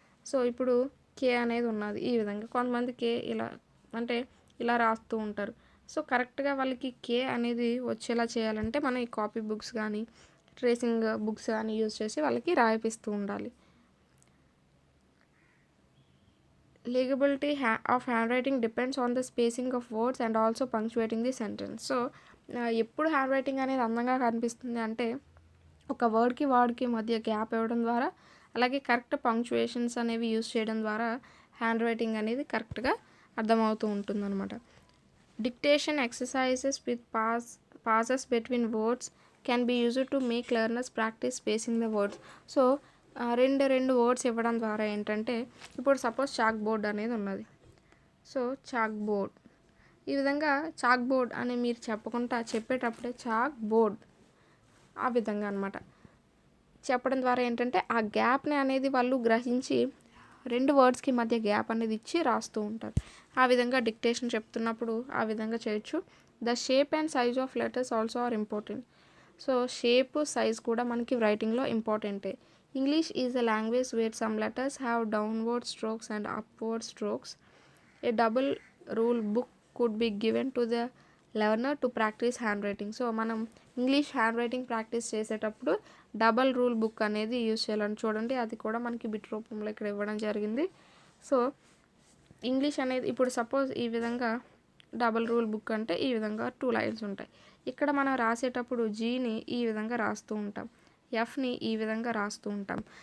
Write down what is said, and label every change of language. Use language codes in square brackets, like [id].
[te] So ఇప్పుడు కే అనేది ఉన్నది ఈ విధంగా, కొంతమంది కే ఇలా అంటే ఇలా రాస్తూ ఉంటారు. సో కరెక్ట్గా వాళ్ళకి కే అనేది వచ్చేలా చేయాలంటే మనం ఈ కాపీ బుక్స్ కానీ ట్రేసింగ్ బుక్స్ కానీ యూజ్ చేసి వాళ్ళకి రాయిపిస్తూ ఉండాలి. [en] Legibility of handwriting depends on the spacing of words and also punctuating the sentence. [te] So ఎప్పుడు హ్యాండ్ రైటింగ్ అనేది అందంగా కనిపిస్తుంది అంటే ఒక వర్డ్కి మధ్య గ్యాప్ ఇవ్వడం ద్వారా, అలాగే కరెక్ట్ పంక్చువేషన్స్ అనేవి యూజ్ చేయడం ద్వారా హ్యాండ్ రైటింగ్ అనేది కరెక్ట్గా అర్థమవుతూ ఉంటుందన్నమాట. [en] Dictation exercises with pauses between words can be used to make learners practise spacing the words. [te] So రెండు వర్డ్స్ ఇవ్వడం ద్వారా ఏంటంటే ఇప్పుడు సపోజ్ చాక్ బోర్డ్ అనేది ఉన్నది. సో చాక్ బోర్డ్, ఈ విధంగా చాక్ బోర్డ్ అని మీరు చెప్పేటప్పుడే చాక్ బోర్డ్ ఆ విధంగా అనమాట చెప్పడం ద్వారా ఏంటంటే ఆ గ్యాప్ని అనేది వాళ్ళు గ్రహించి రెండు వర్డ్స్కి మధ్య గ్యాప్ అనేది ఇచ్చి రాస్తూ ఉంటారు. ఆ విధంగా డిక్టేషన్ చెప్తున్నప్పుడు ఆ విధంగా చేయొచ్చు. [en] The shape and size of letters also are important. [te] So shape, size కూడా మనకి రైటింగ్లో ఇంపార్టెంటే. [en] English is a language where some letters have downward strokes and upward strokes. A double rule book could be given to the learner to practice handwriting. [te] So మనం English hand writing practice చేసేటప్పుడు double rule book అనేది use చేయాలని చూడండి, అది కూడా మనకి bit రూపంలో ఇక్కడ ఇవ్వడం జరిగింది. సో ఇంగ్లీష్ అనేది ఇప్పుడు సపోజ్ ఈ విధంగా డబల్ రూల్ బుక్ అంటే ఈ విధంగా 2 లైన్స్ ఉంటాయి. ఇక్కడ మనం రాసేటప్పుడు జీని ఈ విధంగా రాస్తూ ఉంటాం, ఎఫ్ని ఈ విధంగా రాస్తూ ఉంటాం.